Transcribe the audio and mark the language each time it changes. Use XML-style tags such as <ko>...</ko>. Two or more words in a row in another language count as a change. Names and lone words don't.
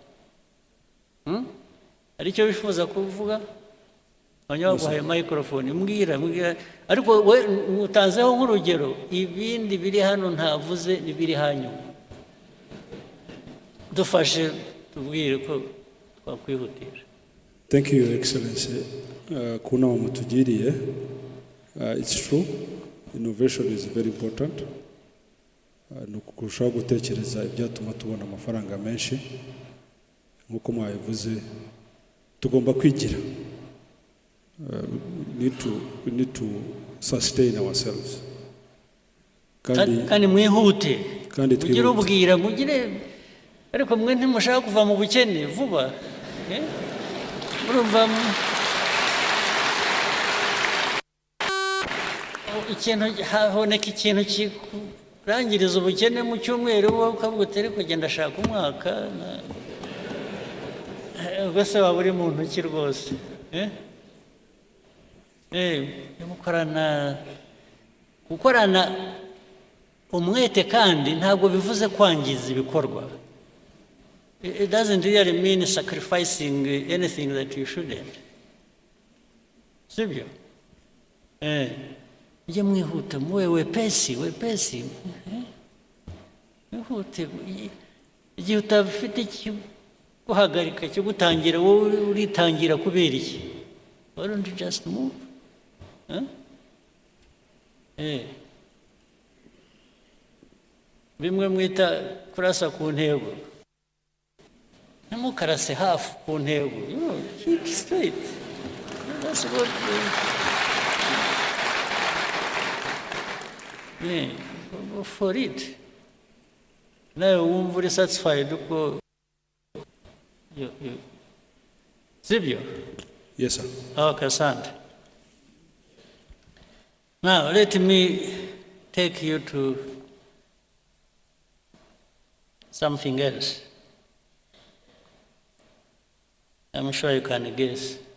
<rw>Aricyo bifuza kuvuga, abanyaguhaye microphone mbwira, ariko we utanzeho nk'urugero, ibindi biri hano ntavuze n'ibiri hanyuma. Dufashe tubwire ko twakwihutisha.</rw> <en>Thank you, Your Excellency.</en> <rw>Kuna mutugiriye.</rw> <en>It's true. Innovation is very important.</en> <rw>Nukurushaho gutekereza ibyatuma tubona amafaranga menshi. Nkuko mwabivuze, tugomba kwigira.</rw> <en>We need to sustain ourselves.</en> <rw>Kandi mwihute. Mugire ubwira, mugire, ariko mwe ntimushaka kuva mu bukene vuba. Urumva ikintu haboneka ikintu kirangiriza ubukene mu cyumweru, wowe ukavuga uti ariko genda ashaka umwaka, ubwo se waba uri mu ntoki rwose. Gukorana umwete kandi ntabwo bivuze kwangiza ibikorwa.</rw> <en>It doesn't really mean sacrificing anything that you shouldn't.</en> <rw>Sibyo? Mujye mwihuta,</rw> <sw>muwe wepesi.</sw> <rw>Mwihute. Igihe utafite guhagarika cyo gutangira, wowe uritangira kubera iki?</rw> <en>Why don't you just move?</en> <rw>Bimwe mwita kurasa ku ntego. Ntimukarase hafi ku ntego.</rw> <en>Keep straight. That's what go for it.</en> <rw>Nawe wumva uri satisfied uko sibyo?</rw> <en>Yes, sir. Okay, Sand. Now, let me take you to something else. I'm sure you can guess.</en>